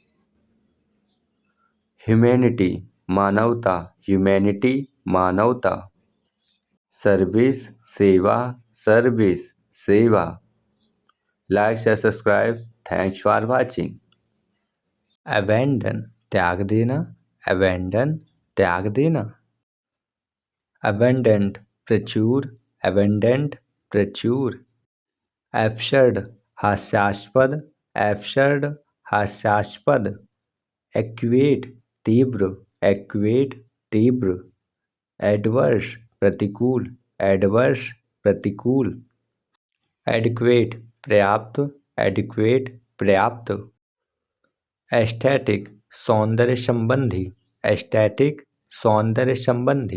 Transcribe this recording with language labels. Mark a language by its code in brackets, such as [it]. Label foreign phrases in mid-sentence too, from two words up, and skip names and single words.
[hi] ह्यूमैनिटी मानवता, ह्यूमैनिटी मानवता। सर्विस सेवा, सर्विस सेवा। [en] like share subscribe. thanks for watching. [hi] अबैंडन त्याग देना, अबैंडन त्याग देना। अबैंडेंट प्रचुर, अबैंडेंट प्रचुर। एब्सर्ड हास्यास्पद, एब्सर्ड हास्यास्पद। एक्यूएट तीव्र, एक्यूएट तीव्र। एडवर्स प्रतिकूल, एडवर्स प्रतिकूल। एडिक्वेट पर्याप्त, एडिक्वेट पर्याप्त। एस्थेटिक सौंदर्य संबंधी, एस्थेटिक सौंदर्य संबंधी।